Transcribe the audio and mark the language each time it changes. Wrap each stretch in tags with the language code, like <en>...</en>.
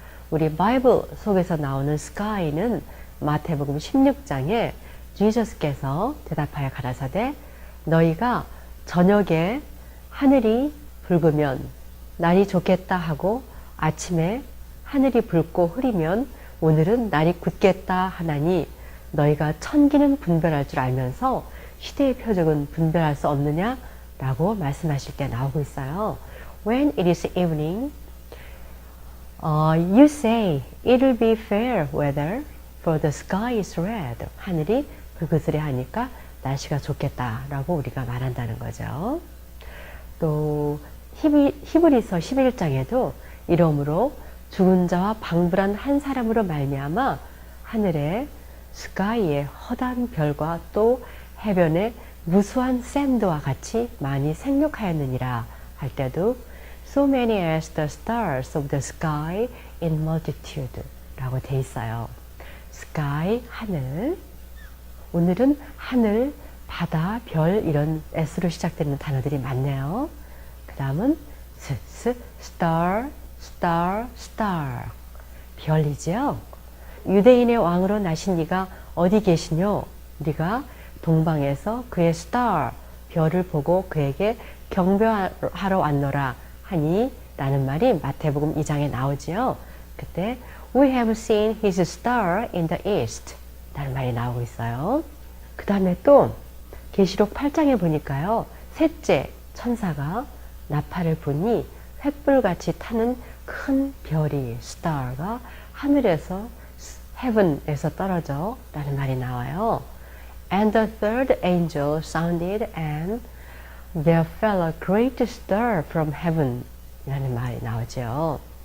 <ko>우리 바이블 속에서 나오는 sky는 마태복음 16장에 지저스께서 대답하여 가라사대 너희가 저녁에 하늘이 붉으면 날이 좋겠다 하고 아침에 하늘이 붉고 흐리면 오늘은 날이 굳겠다 하나니 너희가 천기는 분별할 줄 알면서 시대의 표적은 분별할 수 없느냐? 라고 말씀하실 때 나오고 있어요.</ko> <en>When it is evening, you say it will be fair weather, for the sky is red.</en> <ko>하늘이 불그스레 하니까 날씨가 좋겠다 라고 우리가 말한다는 거죠. 또 히브리서 11장에도 이러므로 죽은 자와 방불한 한 사람으로 말미암아 하늘에 스카이의 허다한 별과 또 해변의 무수한 샌드와 같이 많이 생육하였느니라 할 때도</ko> <en>so many as the stars of the sky in multitude</en> <ko>라고 돼 있어요. sky, 하늘. 오늘은 하늘, 바다, 별 이런 S로 시작되는 단어들이 많네요. 그 다음은 star, star, star 별이죠. 유대인의 왕으로 나신 네가 어디 계시뇨? 네가 동방에서 그의 스타, 별을 보고 그에게 경배하러 왔노라 하니 라는 말이 마태복음 2장에 나오지요.</ko> <en>그때 We have seen his star in the east</en> <ko>라는 말이 나오고 있어요. 그 다음에 또 계시록 8장에 보니까요. 셋째 천사가 나팔을 부니 횃불같이 타는 큰 별이 star가 하늘에서 heaven에서 떨어져 라는 말이 나와요. And the third angel sounded and there fell a great star from heaven 라는 말이 나오죠.</ko>